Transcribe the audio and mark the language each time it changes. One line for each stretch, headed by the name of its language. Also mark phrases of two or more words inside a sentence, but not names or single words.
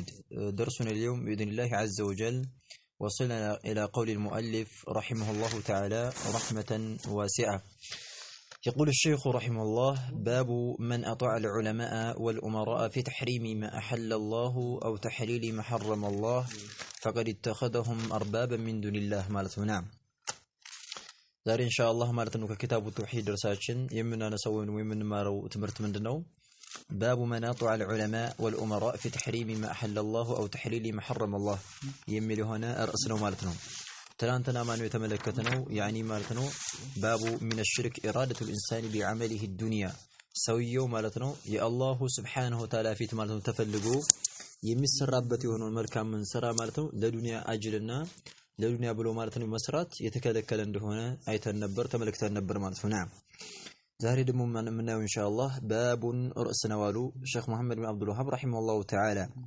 Arabic: درسنا اليوم بإذن الله عز وجل وصلنا إلى قول المؤلف رحمه الله تعالى رحمة واسعة. يقول الشيخ رحمه الله: باب من أطاع العلماء والأمراء في تحريم ما أحل الله أو تحليل ما حرم الله فقد اتخذهم أربابا من دون الله. مالته نعم.
Amharic: ዛሬ ኢንሻአላህ ማለት ነው
Arabic: كتاب التوحيد
Amharic: ድርሳችን የምናነሳው ወይም የምንማረው ትምህርት ምንድነው?
Arabic: باب من أطاع العلماء والأمراء في تحريم ما أحل الله أو تحليل ما حرم الله
Amharic: የሚል የሆነ ርዕስ ነው ማለት ነው። ትናንትና ማነው የተመለከተነው? ያኒ ማለት ነው
Arabic: باب من الشرك إرادة الإنسان بعمله الدنيا
Amharic: ሰውየው ማለት ነው
Arabic: الله سبحانه وتعالى
Amharic: ፊት ማለት ነው ተፈልጎ የሚሰራበት የሆነውን መልካም ስራ ማለት ነው ለዱንያ አጅልና ለዱንያ ብሎ ማለት ነው መስራት የተከለከለ እንደሆነ አይተን ነበር ተመልክተን ነበር ማለት ነው። ናም ዛሬ ደግሞ ምናየው ኢንሻአላህ ባቡን ርዕስ ነው አሉ ሼክ መሐመድ ብን አብዱል ወሃብ
Arabic: رحمه الله تعالى